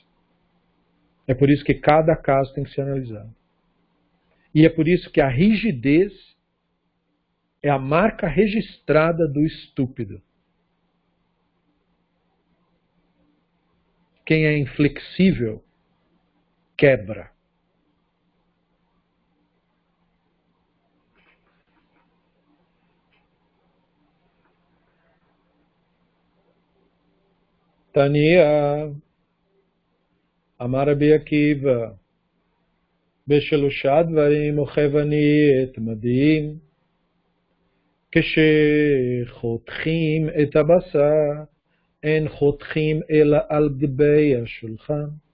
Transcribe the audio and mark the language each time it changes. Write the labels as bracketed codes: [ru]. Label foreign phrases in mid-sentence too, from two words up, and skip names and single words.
[pt] É por isso que cada caso tem que ser analisado. E é por isso que a rigidez é a marca registrada do estúpido. Quem é inflexível quebra. [he] תניא, אמר רבי עקיבא, בשלושה דברים אוהבני את המדיים, כשחותכים את הבשר, אין חותכים אלא על גבי השולחן.